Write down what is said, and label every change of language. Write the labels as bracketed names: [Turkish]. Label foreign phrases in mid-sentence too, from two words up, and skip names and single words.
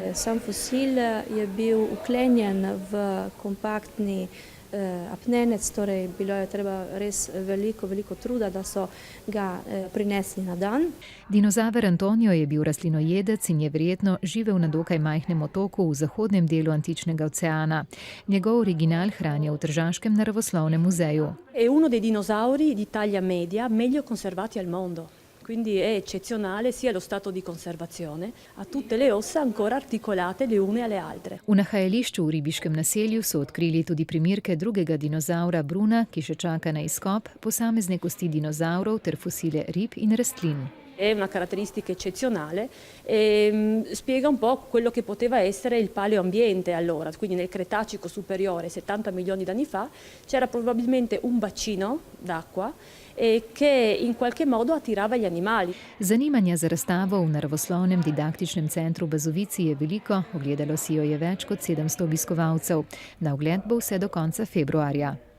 [Slovenian] Sam fosil je bil vklenjen v kompaktni apnenec, torej bilo je treba res veliko truda, da so ga prinesli na dan. Dinozaver Antonijo je bil rastlinojedec in je verjetno živel na dokaj majhnem otoku v zahodnem delu Antičnega oceana. Njegov original hranijo v Tržaškem naravoslovnem muzeju. [Italian] È uno dei dinosauri di taglia media meglio conservati al mondo. Quindi è eccezionale sia lo stato di conservazione, ha tutte le ossa ancora articolate le une alle altre. [Slovenian] V nahajališču v ribiškem naselju so odkrili tudi primerke drugega dinozaura Bruna, ki še čaka na izkop, posamezne kosti dinozavrov ter fosile rib in rastlin. [Italian] È una caratteristica eccezionale e spiega un po' quello che poteva essere il paleoambiente allora, quindi nel Cretacico superiore, 70 milioni d'anni fa, c'era probabilmente un bacino d'acqua che in qualche modo attirava gli animali. [Slovenian] Zanimanja za razstavo v naravoslovnem didaktičnem centru v Bazovici je veliko, ogledalo si jo je več kot 700 obiskovalcev. Na ogled bo vse do konca februarja.